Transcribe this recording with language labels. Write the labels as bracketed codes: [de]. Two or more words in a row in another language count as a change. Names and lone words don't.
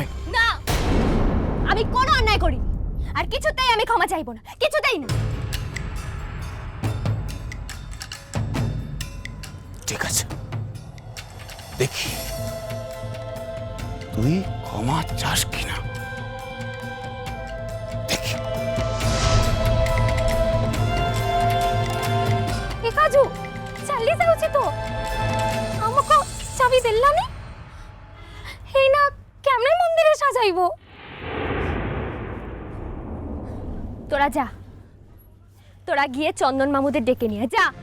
[bn] না, আমি কোনো অন্যায় করি, আর কিছুতেই আমি ক্ষমা চাইবো না, কিছুতেই না। ঠিক আছে, দেখি তুই ক্ষমা চাস কিনা, দেখি। [or] ଏ କାଜୁ ଚାଲି ଯାଉଛି ତ ଆମକୁ ଚାବି ଦେଲାନି ହେଇନା କେମনে ମନ୍ଦିର ସଜାଇବ? [bn] তোরা যা, তোরা গিয়ে চন্দন মামুদের ডেকে নিয়ে যা।